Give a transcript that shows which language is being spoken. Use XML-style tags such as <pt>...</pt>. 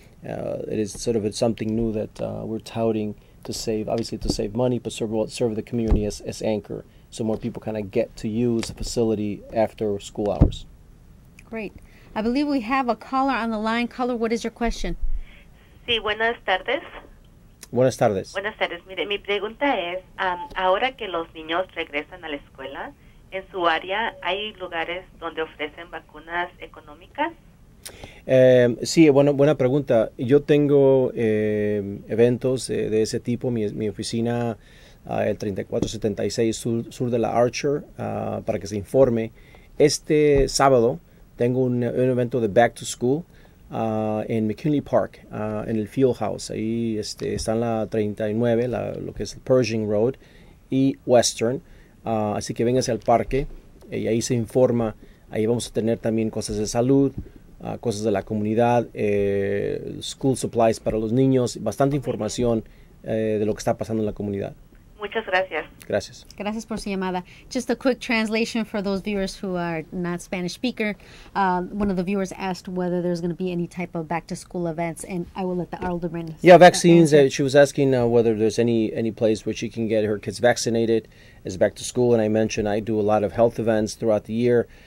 <en>It is sort of something new that we're touting to save money, but serve the community as anchor, so more people kind of get to use the facility after school hours. Great. I believe we have a caller on the line. Caller, what is your question?</en> <es>Sí, buenas tardes. Buenas tardes. Buenas tardes. Mire, mi pregunta es, ahora que los niños regresan a la escuela, ¿en su área hay lugares donde ofrecen vacunas económicas? Sí, buena pregunta. Yo tengo eventos de ese tipo. Mi oficina, el 3476 sur de la Archer, para que se informe. Este sábado tengo un evento de Back to School en McKinley Park, en el Field House. Ahí está en la 39, lo que es el Pershing Road y Western. Así que véngase al parque y ahí se informa. Ahí vamos a tener también cosas de salud, cosas de la comunidad,</es> <en>school supplies</en> <es>para los niños, bastante información de lo que está pasando en la comunidad. Muchas gracias. Gracias. Gracias por su llamada.</es> <en>Just a quick translation for those viewers who are not Spanish speaker. One of the viewers asked whether there's going to be any type of back-to-school events, and I will let the alderman. Yeah, vaccines. She was asking whether there's any place where she can get her kids vaccinated as back to school, and I mentioned I do a lot of health events throughout the year.</en>